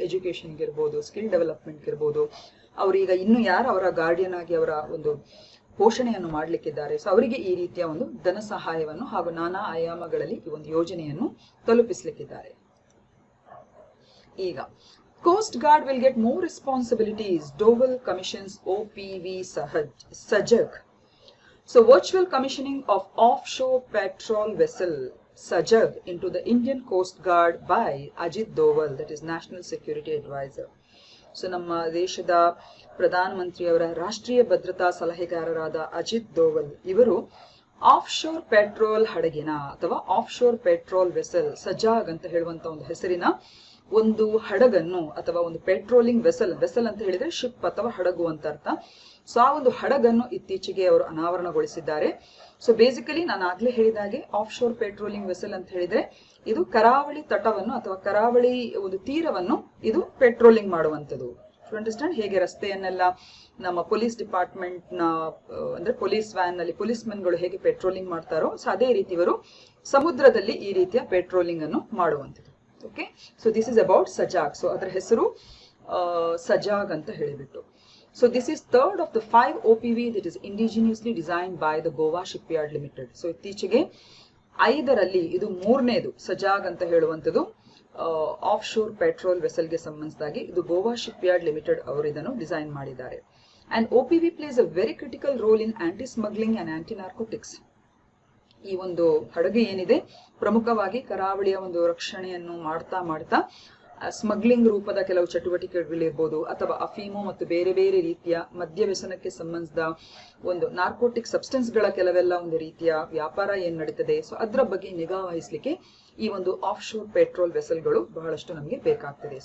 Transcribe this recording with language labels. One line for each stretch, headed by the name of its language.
Kannada: ಎಜುಕೇಶನ್ಗೆ ಇರ್ಬೋದು, skill development ಇರ್ಬೋದು, ಅವರೀಗ ಇನ್ನು ಯಾರು ಅವರ ಗಾರ್ಡಿಯನ್ ಆಗಿ ಅವರ ಒಂದು ಪೋಷಣೆಯನ್ನು ಮಾಡಲಿಕ್ಕಿದ್ದಾರೆ, ಸೊ ಅವರಿಗೆ ಈ ರೀತಿಯ ಒಂದು ಧನ ಸಹಾಯವನ್ನು ಹಾಗೂ ನಾನಾ ಆಯಾಮಗಳಲ್ಲಿ ಈ ಒಂದು ಯೋಜನೆಯನ್ನು ತಲುಪಿಸಲಿಕ್ಕಿದ್ದಾರೆ.
English: ಈಗ Coast Guard will get more responsibilities, Doval Commission's OPV Sajag. So virtual commissioning of offshore patrol vessel Sajag into the Indian Coast Guard by Ajit Doval, that is National Security Advisor.
Kannada: So ನಮ್ಮ ದೇಶದ ಪ್ರಧಾನ ಮಂತ್ರಿಯವರ ರಾಷ್ಟ್ರೀಯ ಭದ್ರತಾ ಸಲಹೆಗಾರರಾದ ಅಜಿತ್ ದೋವಲ್ ಇವರು offshore petrol ಹಡಗಿನ ಅಥವಾ offshore petrol vessel ಸಜಾಗ್ ಅಂತ ಹೇಳುವಂತ ಒಂದು ಹೆಸರಿನ ಒಂದು ಹಡಗನ್ನು ಅಥವಾ ಒಂದು ಪೆಟ್ರೋಲಿಂಗ್ ವೆಸಲ್ ಅಂತ ಹೇಳಿದ್ರೆ ಶಿಪ್ ಅಥವಾ ಹಡಗು ಅಂತ ಅರ್ಥ. ಸೊ ಆ ಒಂದು ಹಡಗನ್ನು ಇತ್ತೀಚೆಗೆ ಅವರು ಅನಾವರಣಗೊಳಿಸಿದ್ದಾರೆ. ಸೊ ಬೇಸಿಕಲಿ ನಾನು ಆಗ್ಲೇ ಹೇಳಿದಾಗೆ ಆಫ್ ಶೋರ್ ಪೆಟ್ರೋಲಿಂಗ್ ವೆಸಲ್ ಅಂತ ಹೇಳಿದ್ರೆ ಇದು ಕರಾವಳಿ ತಟವನ್ನು ಅಥವಾ ಕರಾವಳಿ ಒಂದು ತೀರವನ್ನು ಇದು ಪೆಟ್ರೋಲಿಂಗ್ ಮಾಡುವಂಥದ್ದು.
English: You understand?
Kannada: ಹೇಗೆ ರಸ್ತೆಯನ್ನೆಲ್ಲ ನಮ್ಮ ಪೊಲೀಸ್ ಡಿಪಾರ್ಟ್ಮೆಂಟ್ನ ಅಂದ್ರೆ ಪೊಲೀಸ್ ವ್ಯಾನ್ ನಲ್ಲಿ ಪೊಲೀಸ್ ಮೆನ್ಗಳು ಹೇಗೆ ಪೆಟ್ರೋಲಿಂಗ್ ಮಾಡ್ತಾರೋ, ಸೊ ಅದೇ ರೀತಿ ಇವರು ಸಮುದ್ರದಲ್ಲಿ ಈ ರೀತಿಯ ಪೆಟ್ರೋಲಿಂಗ್ ಅನ್ನು ಮಾಡುವಂಥದ್ದು.
English: Okay, so this is about Sajag.
Kannada: So ಅದರ ಹೆಸರು ಸಜಾಗ್ ಅಂತ ಹೇಳಿಬಿಟ್ಟು.
English: So this is third of the 5 OPV that is indigenously designed by the Goa Shipyard Limited.
Kannada: So ಇತ್ತೀಚೆಗೆ 5ರಲ್ಲಿ ಇದು 3ನೇದು ಸಜಾಗ್ ಅಂತ ಹೇಳುವಂಥದ್ದು ಆಫ್ ಶೋರ್ ಪೆಟ್ರೋಲ್ ವೆಸಲ್ಗೆ ಸಂಬಂಧಿಸಿದಾಗಿ ಇದು ಗೋವಾ ಶಿಪ್ಯಾರ್ಡ್ ಲಿಮಿಟೆಡ್ ಅವರು ಇದನ್ನು ಡಿಸೈನ್ ಮಾಡಿದ್ದಾರೆ.
English: And OPV plays a very critical role in anti smuggling and anti narcotics.
Kannada: ಈ ಒಂದು ಹಡಗು ಏನಿದೆ ಪ್ರಮುಖವಾಗಿ ಕರಾವಳಿಯ ಒಂದು ರಕ್ಷಣೆಯನ್ನು ಮಾಡ್ತಾ ಸ್ಮಗ್ಲಿಂಗ್ ರೂಪದ ಕೆಲವು ಚಟುವಟಿಕೆಗಳಿರ್ಬೋದು, ಅಥವಾ ಅಫೀಮು ಮತ್ತು ಬೇರೆ ಬೇರೆ ರೀತಿಯ ಮದ್ಯ ವ್ಯಸನಕ್ಕೆ ಸಂಬಂಧಿಸಿದ ಒಂದು ನಾರ್ಕೋಟಿಕ್ ಸಬ್ಸ್ಟೆನ್ಸ್ಗಳ ಕೆಲವೆಲ್ಲ ಒಂದು ರೀತಿಯ ವ್ಯಾಪಾರ ಏನ್ ನಡೀತದೆ, ಸೊ ಅದರ ಬಗ್ಗೆ ನಿಗಾ ವಹಿಸಲಿಕ್ಕೆ ಈ ಒಂದು ಆಫ್ ಶೋರ್ ಪೆಟ್ರೋಲ್ ವೆಸಲ್ಗಳು ಬಹಳಷ್ಟು ನಮಗೆ ಬೇಕಾಗ್ತದೆ.